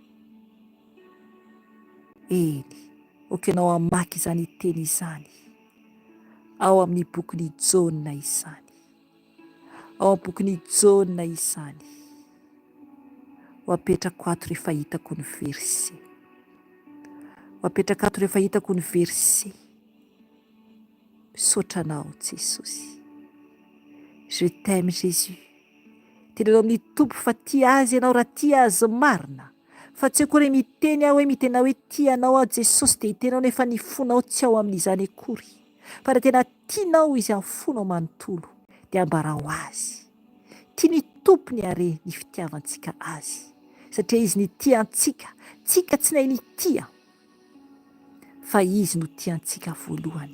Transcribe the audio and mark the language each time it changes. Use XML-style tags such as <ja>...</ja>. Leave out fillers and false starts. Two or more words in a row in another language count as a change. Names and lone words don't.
<mg>Eny, okanao hamaky izany teny izany ao amin'ny bokin'ny Jona izany, ao amin'ny bokin'ny Jona izany. Apetrako ato rehefa hitako ny verset, apetrako ato rehefa hitako ny verset. Misaotra anao Jesosy.</mg> <fr>Je t'aime Jésus.</fr> <mg>Tenenao amin'ny Tompo fa tia azy ianao raha tia azy marina, fa tsy akory miteny aho hoe mitena hoe tianao aho Jesosy dia hitenao nefa ny fonao tsy ao amin'izany akory. Fa raha tena tianao izy amin'ny fonao manontolo dia ambarao azy. Tia ny Tompony are ny fitiavantsika azy, satria izy ny tiantsika, tsika tsy nahay ny tia, fa izy no tiantsika voalohany.</mg>